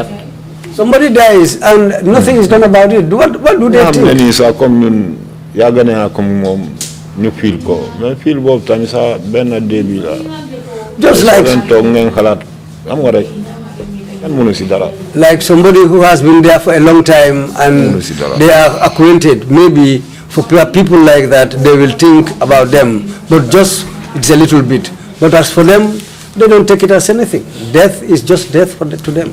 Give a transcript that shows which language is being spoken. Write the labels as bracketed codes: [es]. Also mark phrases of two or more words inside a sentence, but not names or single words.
[en] Somebody dies and nothing is done about it. What do they think? [wo] Nii sax comme ñun yàgg naa comme moom ñu feel ko mais feel boobu tamit sax benn dee bi la. [en] Just like [wo] toog ngeen xalaat am nga rek. [en] Like somebody who has been there for a long time and they are acquainted, maybe for people like that, they will think about them, but just it's a little bit. But as for them, they don't take it as anything. Death is just death to them.